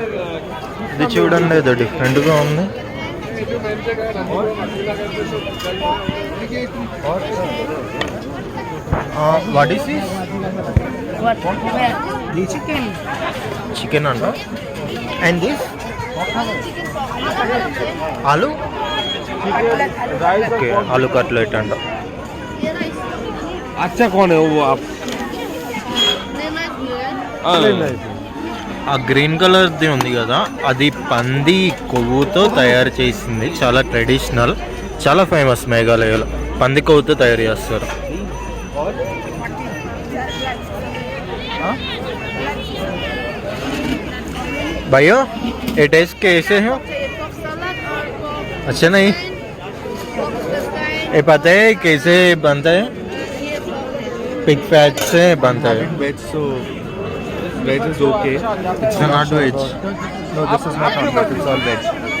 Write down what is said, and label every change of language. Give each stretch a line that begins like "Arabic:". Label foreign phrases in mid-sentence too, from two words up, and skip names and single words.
Telugu: ఇది చూడండి, ఏదో డిఫరెంట్గా ఉంది.
English: what is this?
Telugu: చికెన్ అంట.
English: and this
Telugu: ఆలు, ఓకే, ఆలు కట్లెట్ అంట.
Hindi: अच्छा कौन है वो आप?
Telugu: ఆ గ్రీన్ కలర్ది ఉంది కదా, అది పంది కొవ్వుతో తయారు చేసింది. చాలా ట్రెడిషనల్, చాలా ఫేమస్ మేఘాలయలో. పంది కొవ్వుతో తయారు చేస్తారు.
Hindi: भैया ये टेस्ट कैसे हो? अच्छा नहीं, ये पता है कैसे बनता है?
English: pig fat
Hindi: से बनता है.
English: Veg, so veg is okay. It's not veg. No, this is not veg. It's all veg.